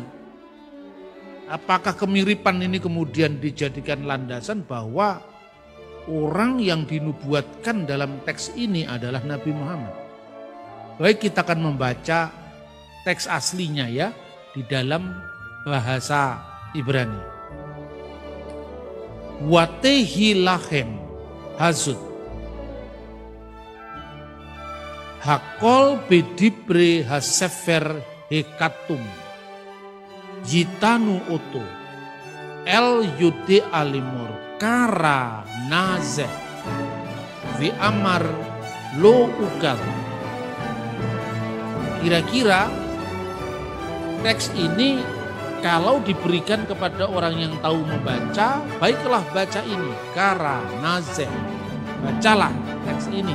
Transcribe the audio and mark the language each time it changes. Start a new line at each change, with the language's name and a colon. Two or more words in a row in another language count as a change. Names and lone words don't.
Indonesian: Apakah kemiripan ini kemudian dijadikan landasan bahwa orang yang dinubuatkan dalam teks ini adalah Nabi Muhammad? Baik, kita akan membaca teks aslinya ya di dalam bahasa Ibrani.
Hebrew: ותהי להם חזות הכל בדברי הספר החתום יתנו אתו אל יודע לאמר קרא נא זה ואמר לא אוכל.
Indonesian: Kira-kira teks ini kalau diberikan kepada orang yang tahu membaca, baiklah baca ini,
Hebrew: קרא נא זה,
Indonesian: bacalah teks ini.